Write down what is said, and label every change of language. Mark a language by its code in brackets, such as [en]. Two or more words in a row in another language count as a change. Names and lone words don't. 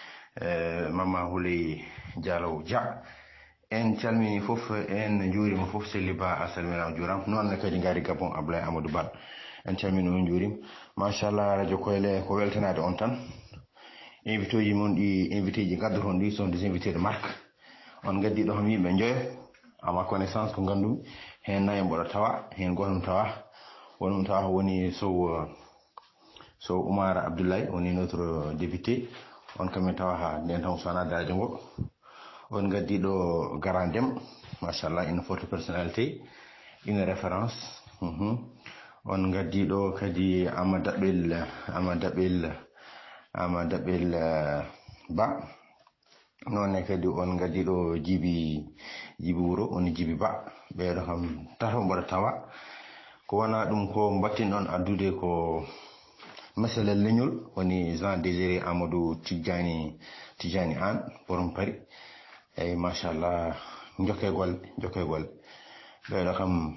[ff] Mama Houley Dialow Dia en calmini fof en juurima fof Selli Ba a salmina juuram noon kadi ngari Gabon Ablaye Amadou Ba en calmini on juurim machallah radio Koyle ko weltanade on tan invité ji mon ɗi invité ji gaddo toon ɗi [fr] sont des invités de marque [ff] on gaddi ɗo ham yimɓe joyo ama connaissance ko gandumi hen nayi mboɗo tawa hen gotum tawa wonum tawa woni Sow Oumar Abdoulaye woni [fr] notre député [ff] on kamin tawa ha nden tan sona daraja ngo on gaddi ɗo Garandem machallah [fr] une forte personnalité une référence [ff] on gaddi ɗo kadi Amadabel Ba noonne kadi on gaddi ɗo Djibi Wuro on Djibi Ba ɓeɗo kam tato mboɗo tawa ko wona ɗum ko battinɗon addude ko masala leñol woni Jean Désiré Amadou Tidjani An borom Paris eyyi machallah jokkegol ɓeɗo kam